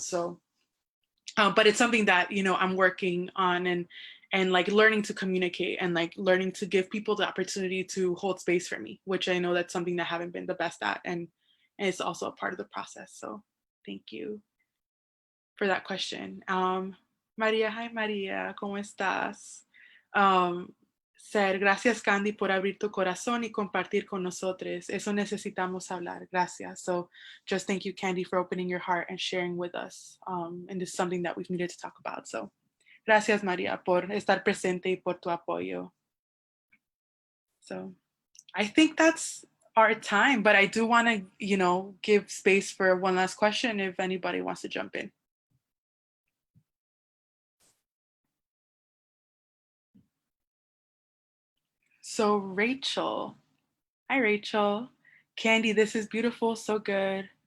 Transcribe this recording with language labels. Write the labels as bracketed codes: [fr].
[en] So but it's something that, you know, I'm working on, and like learning to communicate and like learning to give people the opportunity to hold space for me, which I know that's something that I haven't been the best at, and it's also a part of the process. So thank you for that question. [es] Maria, [en] hi [es] Maria, ¿cómo estás? Gracias Candy por abrir tu corazón y compartir con nosotros. Eso necesitamos hablar. Gracias. [en] So just thank you, Candy, for opening your heart and sharing with us. And this is something that we've needed to talk about. [es] So gracias, Maria, por estar presente y por tu apoyo. [en] So I think that's our time, but I do want to, you know, give space for one last question if anybody wants to jump in. So Rachel, hi Rachel. Candy, this is beautiful, so good.